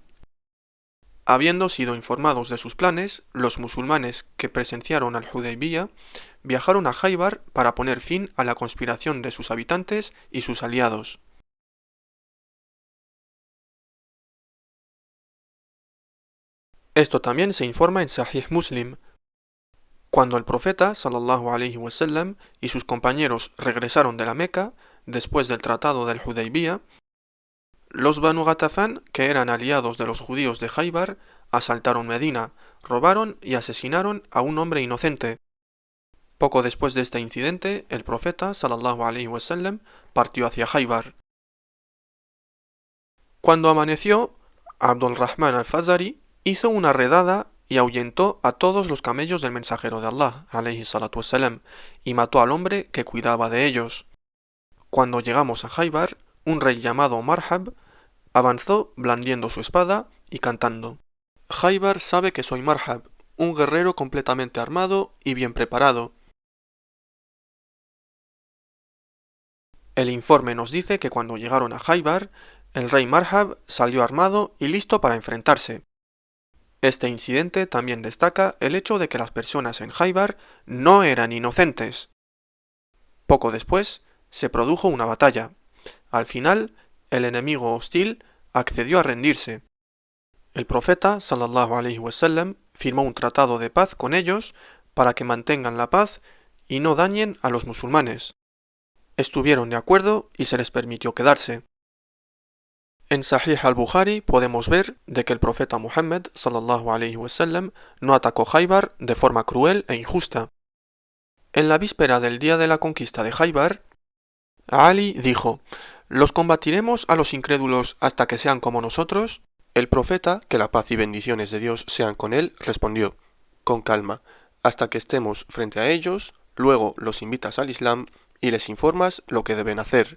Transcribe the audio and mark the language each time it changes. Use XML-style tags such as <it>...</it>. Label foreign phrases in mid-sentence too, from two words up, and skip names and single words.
<es>Habiendo sido informados de sus planes, los musulmanes que presenciaron al Hudaybiyah viajaron a Jaibar para poner fin a la conspiración de sus habitantes y sus aliados. Esto también se informa en Sahih Muslim. Cuando el profeta</es> <ar>صلى الله عليه وسلم</ar> <es>y sus compañeros regresaron de la Meca, después del tratado del Hudaybiyah, los Banu Ghatafan, que eran aliados de los judíos de Jaibar, asaltaron Medina, robaron y asesinaron a un hombre inocente. Poco después de este incidente, el profeta</es> <ar>صلى الله عليه وسلم</ar> <es>partió hacia Jaibar. Cuando amaneció, Abdul Rahman al-Fazari hizo una redada y ahuyentó a todos los camellos del mensajero de Allah,</es> <ar>عليه الصلاة والسلام,</ar> <es>y mató al hombre que cuidaba de ellos. Cuando llegamos a Jaibar, un rey llamado Marhab avanzó blandiendo su espada y cantando: Jaibar sabe que soy Marhab, un guerrero completamente armado y bien preparado. El informe nos dice que cuando llegaron a Jaibar, el rey Marhab salió armado y listo para enfrentarse. Este incidente también destaca el hecho de que las personas en Jaibar no eran inocentes. Poco después, se produjo una batalla. Al final, el enemigo hostil accedió a rendirse. El profeta,</es> <ar>صلى الله عليه وسلم,</ar> <es>firmó un tratado de paz con ellos para que mantengan la paz y no dañen a los musulmanes. Estuvieron de acuerdo y se les permitió quedarse. En Sahih al-Bukhari podemos ver de que el profeta Muhammad</es> <ar>صلى الله عليه وسلم</ar> <es>no atacó Khaybar de forma cruel e injusta. En la víspera del día de la conquista de Khaybar, Ali dijo: ¿los combatiremos a los incrédulos hasta que sean como nosotros? El profeta, que la paz y bendiciones de Dios sean con él, respondió: con calma, hasta que estemos frente a ellos, luego los invitas al Islam y les informas lo que deben hacer.</es>